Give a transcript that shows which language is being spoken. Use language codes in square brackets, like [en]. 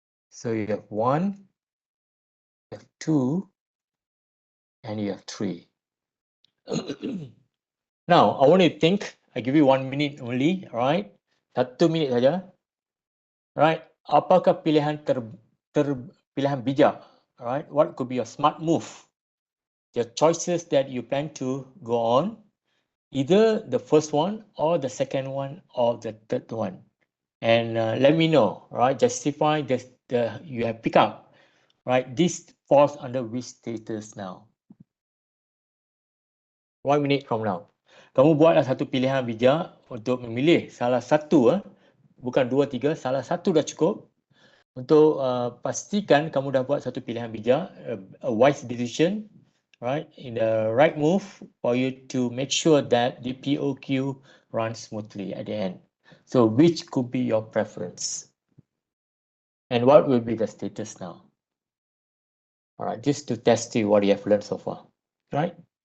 [en] So you have 1, you have 2, and you have 3. Now, I want you to think. I give you 1 minute only, right? [ms] 1 minit saja. Right? Apakah pilihan pilihan bijak? [en] Right? What could be your smart move? The choices that you plan to go on, either the first one or the second one or the third one. And let me know, right? Justify the you have picked up, right? This falls under which status now? 1 minute from now. [ms] Kamu buatlah satu pilihan bijak untuk memilih salah satu, bukan 2, 3, salah satu dah cukup. Untuk pastikan kamu dah buat satu pilihan bijak, [en] a wise decision, right? In the right move for you to make sure that the POQ runs smoothly at the end. So which could be your preference? And what will be the status now? All right, just to test you what you have learned so far, right?